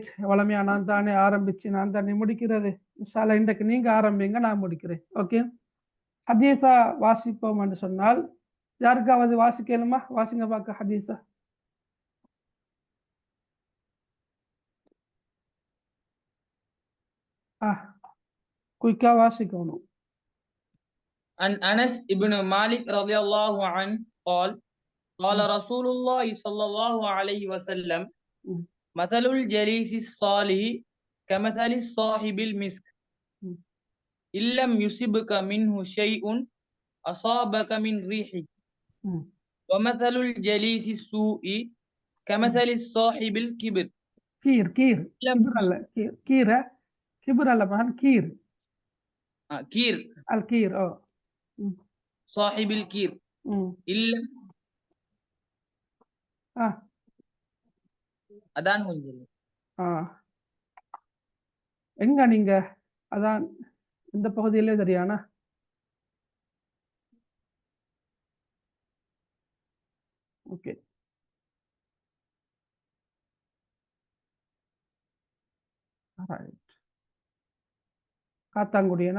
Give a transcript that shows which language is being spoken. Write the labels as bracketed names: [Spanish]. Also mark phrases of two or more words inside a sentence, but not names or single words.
[Tamil] வளமையா நான் தானே ஆரம்பிச்சு நான் தானே முடிக்கிறது. இன்ஷால்லா இன்றைக்கு நீங்க ஆரம்பிங்க, நான் முடிக்கிறேன். ஓகே. ஹதீஸா வாசிப்போம் என்று சொன்னால் யாருக்காவது வாசிக்கணுமா? வாசிங்க பார்க்க ஹதீஸா. குயிக்கா வாசிக்கணும். [Arabic] عن أنس بن مالك رضي الله عنه قال قال رسول الله صلى الله عليه وسلم مثل الجليس الصالح كمثل الصاحب المسك إن لم يصبك منه شيء أصابك من ريحه ومثل الجليس السوء كمثل الصاحب الكبر [Tamil] கீர் கீர் கிபர் அல்ல, கீர கிபர் அல்ல மகன், கீர் [Arabic] كير الكير. ஓ صاحب الكير إلا [Tamil] அதான் கொஞ்சம் எங்க நீங்க அதான் இந்த பகுதியிலே சரியானா? ஓகே, காத்தாங்குடியனா?